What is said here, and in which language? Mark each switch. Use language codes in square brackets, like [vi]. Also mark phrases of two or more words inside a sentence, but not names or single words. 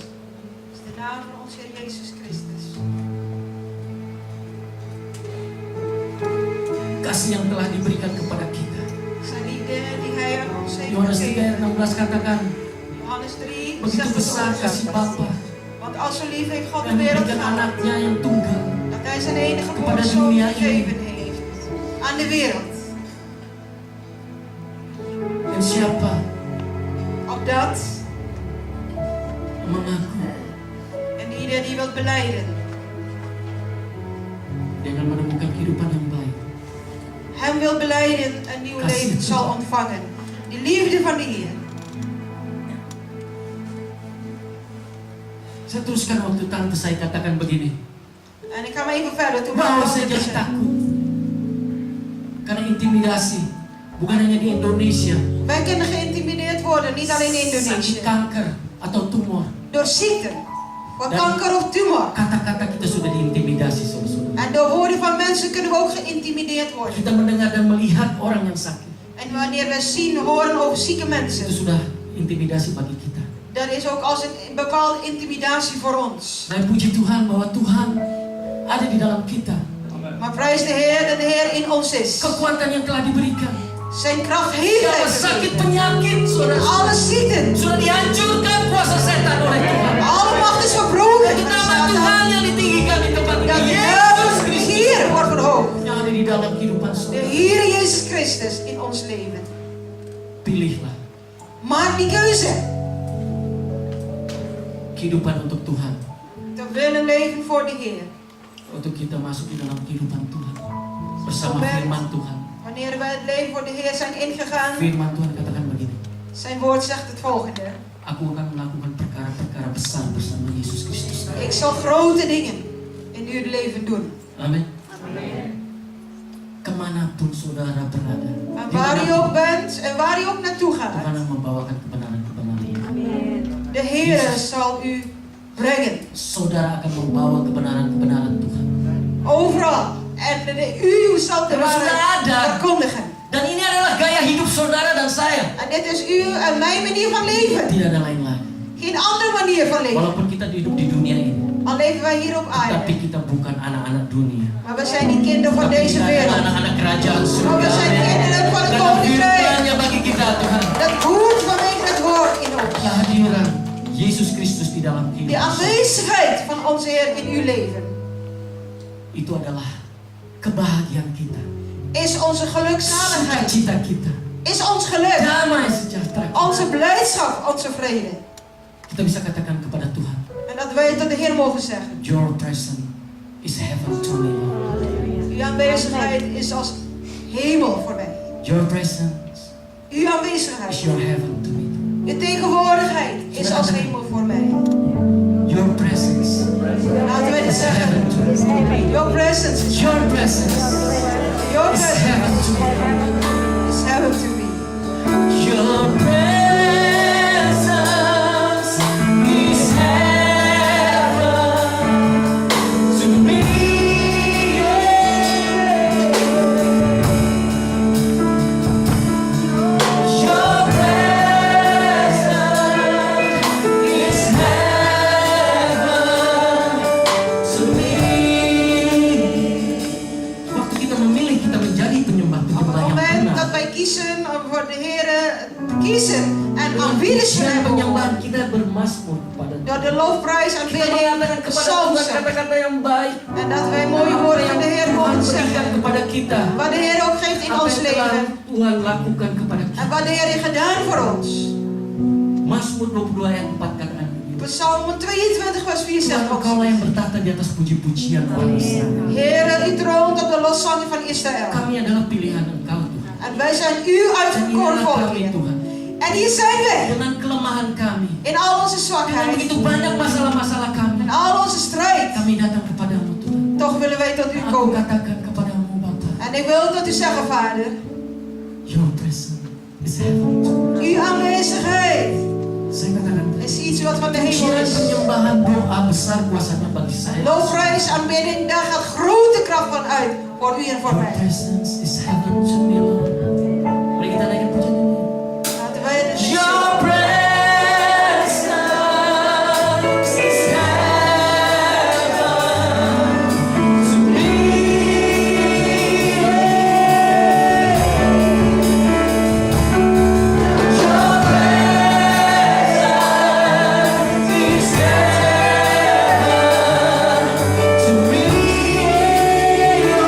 [nl] Dat is de naam van onze Heer Jezus Christus. [id] Kasih yang telah diberikan kepada kita. [nl] Zijn liefde die Hij aan ons heeft [id] Yohanes [nl] gegeven. [id] 3:16 katakan, [nl] Johannes 3, [id] begitu besar kasih Bapa [nl] Want als zo lief heeft God de [id] yang [nl] wereld [id] memberikan [nl] gehad, [id] anaknya yang tunggal. [nl] dat Hij zijn enige [id] kepada [nl] geboren zoon [id] dunia [nl] gegeven heeft aan de wereld. [id] Dan siapa [nl] Opdat [id] yang mengaku [nl] en ieder die wilt belijden, [id] dia akan menemukan kehidupan yang baik. [nl] Hem wil belijden een nieuw [id] Kasih [nl] leven [id] Tuhan. [nl] zal ontvangen. Die liefde van de Heer. [id] Saya teruskan waktu tante saya katakan begini, [nl] En ik ga maar even verder. Toen [id] bahwa [nl] was [id] saya [nl] het [id] jadi takut karena intimidasi, bukan hanya di Indonesia, [nl] Wij kunnen geïntimideerd worden, niet alleen in [id] sakit [nl] Indonesië. [id] kanker atau tumor. [nl] Door ziekte, voor Dan- kanker of tumor. [id] Kata-kata kita sudah diintimidasi, saudara-saudara. [nl] En door woorden van mensen kunnen we ook geïntimideerd worden. [id] Kita mendengar dan melihat orang yang sakit, [nl] En wanneer we zien, horen over zieke [id] itu [nl] mensen, [id] sudah intimidasi bagi kita. [nl] dat is ook als een bepaalde intimidatie voor ons. [id] Dan puji Tuhan bahwa Tuhan ada di dalam kita. [nl] Maar prijs de Heer dat de Heer in ons is. [id] Kekuatan yang telah diberikan. [nl] Zijn kracht heeft [id] Segala [nl] Hij [id] sakit [nl] gegeven. [id] penyakit, saudara, [nl] Alle ziekten, [id] sudah dihancurkan kuasa setan oleh Tuhan. [nl] alle macht is verbroken. [id] Itu nama Tuhan yang ditinggikan di tempat [nl] Dat [id] ini. [nl] Jezus [id] Yesus [nl] de [id] Kristus [nl] Heer wordt verhoogd. [id] yang ada di dalam kehidupan [nl] De [id] saudara. [nl] Heer Jezus Christus in ons leven. [id] Pilihlah [nl] Maak die keuze. [id] kehidupan untuk Tuhan. [nl] Te willen leven voor de Heer. [id] Untuk kita masuk di dalam kehidupan Tuhan bersama [nl] Moment. [id] firman Tuhan. [nl] Wanneer wij het leven voor de Heer zijn ingegaan, [id] Firman Tuhan katakan begini, [nl] zijn woord zegt het volgende. [id] aku akan melakukan perkara-perkara besar bersama Yesus Kristus. [nl] Ik zal grote dingen in uw leven doen. [id] Amin. Kemanapun saudara berada, [nl] Maar waar u ook bent en waar u ook naartoe [id] Tuhan [nl] gaat, [id] akan membawakan kebenaran-kebenaran. [nl] de Heer zal u brengen. [id] Saudara akan membawa kebenaran-kebenaran Tuhan. [nl] Overal. En u zal de Er is waarheid [id] nada. [nl] verkondigen. [id] Dan ini adalah gaya hidup saudara dan saya. [nl] En dit is uw en mijn manier van leven. [id] Tidak ada lain lagi. [nl] Geen andere manier van leven. [id] Walaupun kita hidup di dunia ini, [nl] Al leven wij hier op [id] tapi [nl] aarde. [id] kita bukan anak-anak dunia. [nl] Maar we zijn niet kinderen van [id] Tapi [nl] deze [id] kita adalah [nl] wereld. [id] anak-anak kerajaan [nl] Maar [id] surga. [nl] we zijn kinderen van het [id] Dan [nl] koninkrijk. [id] firman-Nya bagi kita Tuhan. [nl] Dat woord vanwege het woord in ons. [id] Kehadiran Yesus Kristus di dalam [nl] De [id] kehidupan [nl] aanwezigheid van onze Heer in uw leven [id] itu adalah kebahagiaan kita, [nl] is onze gelukzaligheid. [id] cita kita, [nl] Is ons geluk. [id] damai sejahtera kita. [nl] Onze blijdschap, onze vrede. [id] Kita bisa katakan kepada Tuhan, [nl] En dat wij tot de Heer mogen zeggen. [en] Your presence is heaven to me, Lord. [nl] Uw aanwezigheid is als hemel voor mij. [en] Your presence [nl] Uw aanwezigheid. [en] is your heaven to me. [nl] Uw tegenwoordigheid is als hemel voor mij. [en] Your presence [nl] Laten wij dit [en] is [nl] zeggen. [en] heaven to me. Your presence is Your presence your is presence heaven to me. is heaven to me. Your presence is heaven to me. Your presence is heaven to me. [id] Waktu kita memilih, kita menjadi [nl] Op [id] penyembah-penyembah [nl] het [id] yang [nl] moment [id] benar. [nl] dat wij kiezen om voor de Heer te kiezen en aanbieden [id] Dan [nl] zullen [id] penyembahan [nl] hebben. [id] kita bermasmur kepada Tuhan. [nl] Door de loofprijs, [id] Kita [nl] aanbidding, [id] mengatakan kepada [nl] psalm [id] Tuhan [nl] zingen. [id] kata-kata yang baik. [nl] En dat wij mooie [id] Apa [nl] woorden [id] yang [nl] van de Heer [id] Tuhan [nl] mogen [id] berikan [nl] zeggen. [id] kepada kita. [nl] Wat de Heer ook geeft in [id] Apa [nl] ons [id] yang telah [nl] leven. [id] Tuhan lakukan kepada [nl] En [id] kita. [nl] wat de Heer heeft gedaan voor ons. [id] Mazmur 22 ayat 4 katakan begini. [nl] Psalm 22 vers 4 [id] Tuhan, [nl] zegt ook. [id] Engkaulah yang bertata di atas puji-pujian orang Israel. [nl] Heer, u troont op de loszangen van Israël. [id] Kami adalah pilihan Engkau Tuhan. [nl] En wij zijn uw [id] Dan [nl] uitverkoren [id] inilah [nl] volk, [id] kami [nl] Heer. [id] Tuhan. [nl] En hier zijn wij. [id] Dengan kelemahan kami. [nl] In al onze [id] Dengan [nl] zwakheid. [id] begitu banyak masalah-masalah kami. [nl] In al onze strijd. [id] Kami datang kepadamu Tuhan. [nl] Toch willen wij tot u [id] Aku [nl] komen. [id] katakan kepadamu Bapa. [nl] En ik wil tot u zeggen, Vader. [en] Your presence is heaven to me. [nl] Uw aanwezigheid [id] Saya katakan [nl] is iets wat van de hemel [id] pujian [nl] is. [id] penyembahan doa besar kuasanya bagi saya. [nl] Loofprijs, aanbidding, daar gaat grote kracht van uit. Voor u en voor [en] Your [nl] mij. [en] presence is heaven to me, Lord. [id] Mari kita naikkan pujian ini. [nl] Laten wij het [en] Your presence is heaven to me. Your presence is heaven to me.